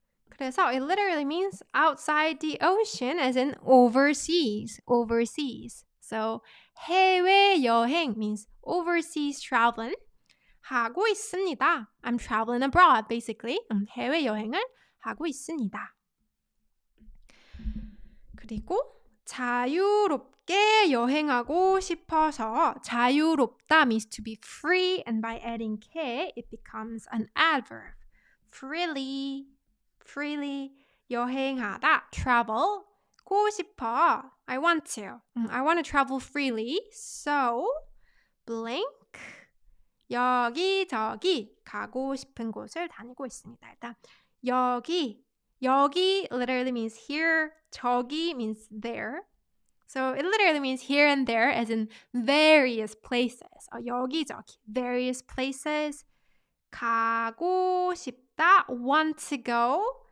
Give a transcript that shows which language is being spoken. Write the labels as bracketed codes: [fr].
[en] 그래서 it literally means outside the ocean, as in overseas. So 해외 여행 means overseas traveling. [ko] 하고 있습니다. [en] I'm traveling abroad, basically. [ko] 해외 여행을 하고 있습니다. 그리고 자유롭게 여행하고 싶어서, [en] 자유롭다 means to be free, and by adding K, it becomes an adverb. Freely 여행하다, travel. 고 싶어, I want to travel freely. So blank [ko] 여기저기 가고 싶은 곳을 다니고 있습니다. [en] 일단 여기 literally means here, 저기 means there. So it literally means here and there, as in various places. 여기저기, various places. 가고 싶다, want to go.